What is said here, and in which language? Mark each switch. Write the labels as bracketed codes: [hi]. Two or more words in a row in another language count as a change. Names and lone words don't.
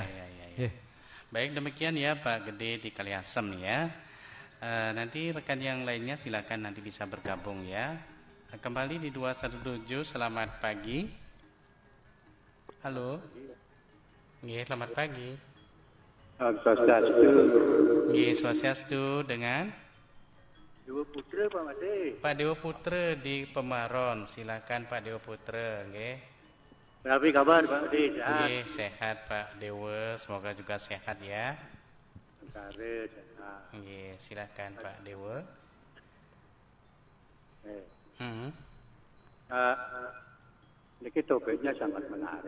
[id] Baik, demikian ya Pak Gede di Kaliasem ya. Nanti rekan yang lainnya silakan nanti bisa bergabung ya. Kembali di 217, selamat pagi. Halo. Selamat pagi. Swastiastu dengan Dewa Putra Pak Made. Pak Dewa Putra di Pemaron. Silakan Pak Dewa Putra. Berapa kabar Pak Made? Sehat Pak Dewa. Semoga juga sehat ya. Sehat. Silakan Pak Dewa. Ini topiknya sangat menarik.